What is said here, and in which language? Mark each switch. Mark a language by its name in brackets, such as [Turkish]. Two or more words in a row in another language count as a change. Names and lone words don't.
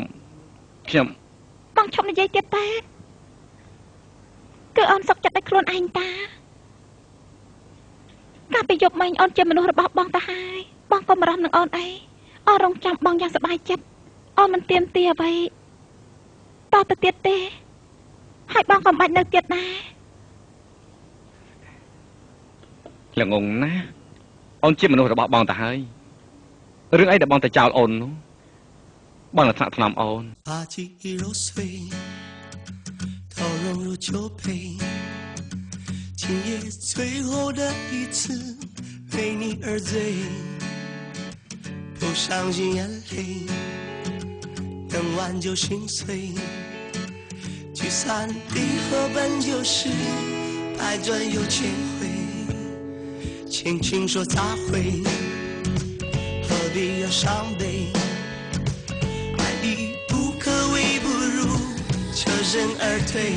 [Khmer] បងឈប់និយាយទៀតតែគឺអូនសុខចិត្តឲ្យខ្លួនឯងតាកាលពីយប់មិញអូនជាមនុស្សរបស់បងតាហើយបងក៏បារម្ភនឹងអូនអីអូនរងចាំបងយ៉ាងសប្បាយចិត្តអូនមិនទៀមទាអ្វីតទៅទៀតទេហើយបងក៏មិនបាច់នៅទៀតដែរ ល្ងងណាអូនជាមនុស្សរបស់បងតាហើយរឿងអីដែលបងទៅចោលអូននោះបងនឹងថ្នាក់ថ្នមអូន [Chinese] 把记忆揉碎都融入酒杯今夜最后的一次为你而醉不伤心眼泪能挽救心碎聚散离合本就是百转又千回轻轻说再会何必要伤悲爱你不可为不如车身而退